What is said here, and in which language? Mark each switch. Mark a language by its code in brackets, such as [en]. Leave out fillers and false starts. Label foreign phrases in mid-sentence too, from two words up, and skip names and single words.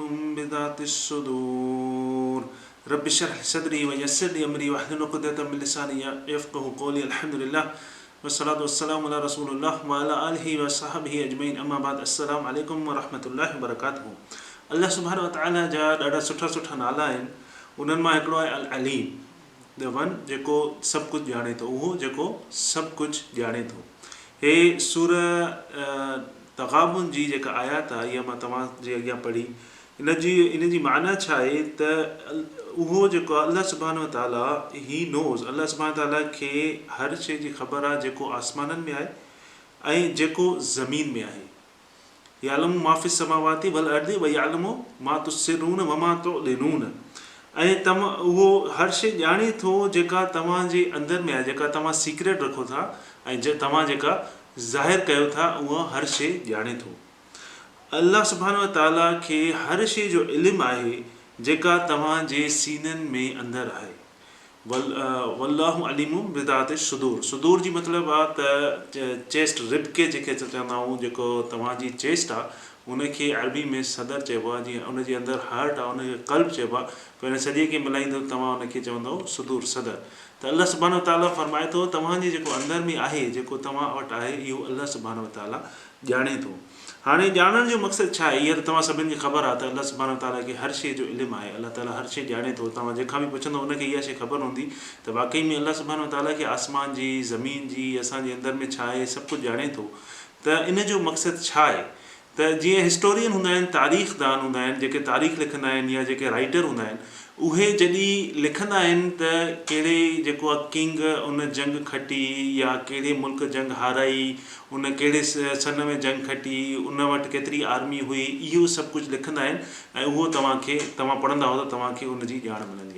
[ar] بذات الصدور رب اشرح لي صدري ويسر لي أمري واحلل عقدة من لساني يفقهوا قولي الحمد لله والصلاة والسلام على رسول الله وعلى آله وصحبه أجمعين أما بعد السلام عليكم ورحمة الله وبركاته الله سبحانه وتعالى [sd] जा ॾाढा सुठा नाला आहिनि उन्हनि मां हिकिड़ो आहे अल अलीम [en] the one [sd] जेको सभु कुझु ॼाणे थो उहो जेको सभु कुझु ॼाणे थो हे सूर तग़ाबुन जी जेका आयात आहे इहा मां तव्हांजे अॻियां पढ़ी इन जी माना छा आहे त उहो जेको आहे [ar] الله سبحانه وتعالى [en] he knows [ar] الله سبحانه وتعالى [sd] खे हर शइ जी ख़बर आहे जेको आसमाननि में आहे ऐं जेको ज़मीन में आहे [ar] يعلم ما في السماوات والأرض ويعلم ما تسرون وما تعلنون [sd] ऐं उहो हर शइ ॼाणे थो जेका तव्हांजे अंदरि में आहे जेका तव्हां सीक्रेट रखो था ऐं तव्हां जेका ज़ाहिर कयो था उहा हर शइ ॼाणे थो [ar] الله سبحانه وتعالى [sd] खे हर शइ जो इल्मु आहे जेका तव्हांजे सीननि में अंदरि आहे [ar] والله عليم بذات الصدور [sd] सुदूर जी मतिलबु आहे त चेस्ट रिबके जेके चवंदा आहियूं जेको तव्हांजी चेस्ट आहे उनखे अरबी में सदर चइबो आहे जीअं उनजे अंदरि हार्ट आहे उनखे क़ल्ब चइबो आहे पहिरियों सॼे खे मिलाईंदो तव्हां उनखे चवंदव सुदूर सदर त [ar] الله سبحانه وتعالى [sd] फरमाए थो तव्हांजे जेको अंदरि में आहे जेको तव्हां वटि आहे इहो [ar] الله سبحانه وتعالى [sd] ॼाणे थो हाणे ॼाणण जो मक़सदु छा आहे हीअ त तव्हां सभिनि खे ख़बर आहे त [ar] الله سبحانه وتعالى [sd] खे हर शइ जो इल्मु आहे अल्लाह ताला हर शइ ॼाणे थो तव्हां जंहिंखां बि पुछंदो उनखे इहा शइ ख़बर हूंदी त वाक़ई में [ar] الله سبحانه وتعالى [sd] खे आसमान जी ज़मीन जी असांजे अंदरि में छा आहे सभु कुझु ॼाणे थो त इन जो मक़सदु छा आहे त जीअं हिस्टोरियन हूंदा आहिनि तारीख़दान हूंदा आहिनि जेके तारीख़ लिखंदा आहिनि या जेके राइटर हूंदा आहिनि उहे जॾहिं लिखंदा आहिनि त कहिड़े जेको आहे किंग उन जंग खटी या कहिड़े मुल्क जंग हाराई उन कहिड़े सन में जंग खटी उन वटि केतिरी आर्मी हुई इहो सभु कुझु लिखंदा आहिनि ऐं उहो तव्हां पढ़ंदा हो त तव्हांखे उनजी ॼाण मिलंदी